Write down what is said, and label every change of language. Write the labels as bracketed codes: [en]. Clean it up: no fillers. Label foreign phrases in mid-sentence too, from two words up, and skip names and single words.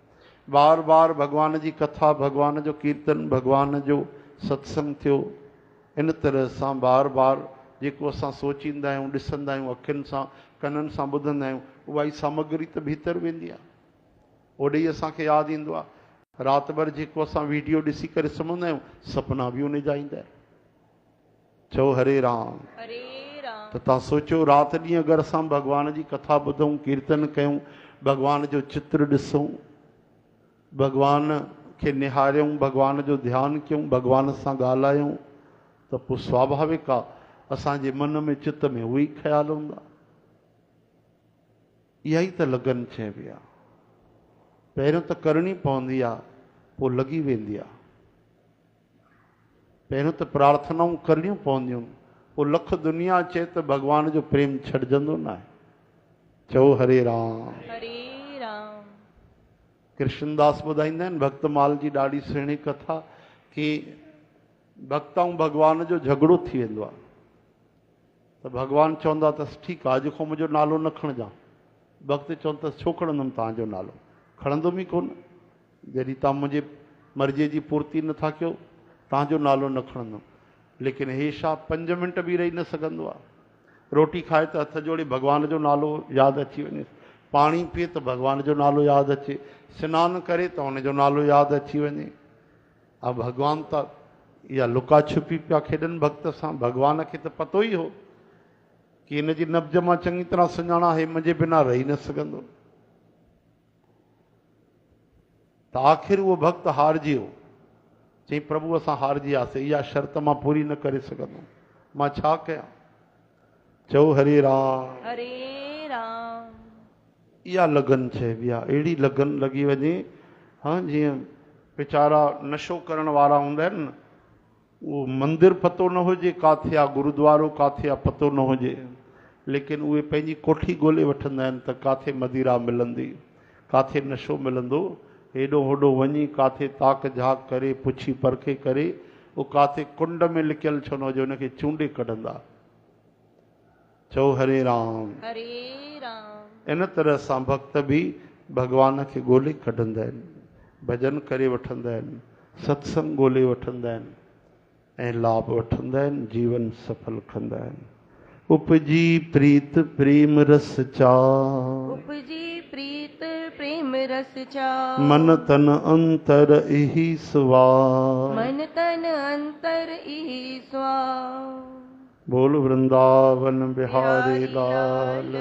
[sd] बार बार भगवान जी कथा, भगवान जो कीर्तन, भगवान जो सत्संग थियो, इन तरह सां बार बार जेको असां सोचींदा आहियूं, ॾिसंदा आहियूं, अखियुनि सां कननि सां ॿुधंदा आहियूं, उहा ई सामग्री त भीतर वेंदी आहे। ओॾे ई असांखे यादि ईंदो आहे। राति भर जेको असां वीडियो ॾिसी करे सुम्हंदा आहियूं, सपना बि उन जा ईंदा आहिनि। चओ हरे राम। हरे राम। त तव्हां सोचो, राति ॾींहुं अगरि असां भगवान जी कथा ॿुधूं, कीर्तन कयूं, भगवान जो चित्र ॾिसूं, भगवान खे निहारियूं, भगवान जो ध्यानु कयूं, भगवान सां ॻाल्हायूं, त पोइ स्वाभाविक आहे असांजे मन में, चित्त में उहे ई ख़्याल हूंदा। इहा ई त लगन चइबी आहे। पहिरियों त करणी पवंदी आहे, पोइ लॻी वेंदी आहे। पहिरियों त प्रार्थनाऊं करणियूं पवंदियूं, पोइ लख दुनिया अचे त भगवान जो प्रेम छॾिजंदो न आहे। चओ हरे राम। हरे राम। कृष्णदास ॿुधाईंदा आहिनि भक्तमाल जी ॾाढी सुहिणी कथा कि भक्त ऐं भगवान जो झगड़ो थी वेंदो आहे। त भगवान चवंदा अथसि ठीकु आहे, अॼु खां मुंहिंजो नालो न खणजां। भक्त चवंदा अथसि छो खणंदुमि तव्हांजो नालो? खणंदुमि ई कोन। जॾहिं तव्हां मुंहिंजे मर्ज़ीअ जी पूर्ति नथा कयो, तव्हांजो नालो न खणंदुमि। लेकिन हे छा 5 मिंट बि रही न सघंदो आहे। रोटी खाए त हथ जोड़े भगवान जो नालो यादि अची वञे, पाणी पीए त भगवान जो नालो यादि अचे, सनानु करे त हुनजो नालो यादि अची वञे। भगवान त इहा लुका छुपी पिया खेॾनि भक्त सां। भगवान खे त पतो ई हो कि हिन जी नब्ज मां चङी तरह सुञाणा, हे मुंहिंजे बिना रही न सघंदो। त आख़िर उहो भक्त हारजी वियो। चई प्रभु असां हारजी वियासीं, इहा शर्त मां पूरी न करे सघंदुमि, मां छा कयां? चओ हरे राम। हरे राम। इहा लगन चइबी आहे। अहिड़ी लगन लॻी वञे, हा, जीअं वीचारा नशो करण वारा हूंदा आहिनि न, उहो मंदिर पतो न हुजे काथे आहे, गुरुद्वारो काथे आहे पतो न हुजे, लेकिन उहे पंहिंजी कोठी ॻोल्हे वठंदा आहिनि त काथे मदिरा मिलंदी, काथे नशो मिलंदो। हेॾो होॾो वञी काथे ताक झाक करे, पुछी परखे करे, उहो काथे कुंड में लिकियल छो न हुजे, हुनखे चूंडे कढंदा। चओ हरे राम। हरे राम। इन तरह सां भक्त बि भगवान खे ॻोल्हे कढंदा आहिनि, भॼन करे वठंदा आहिनि, सत्संग ॻोल्हे वठंदा आहिनि ऐं लाभ वठंदा आहिनि, जीवन सफल कंदा आहिनि। उपजी प्रीत प्रेम रस चा, उपजी प्रीत प्रेम रस चा, मन तन अंतर इही स्वार, मन तन अंतर इही स्वार। बोल वृंदावन बिहारी लाल।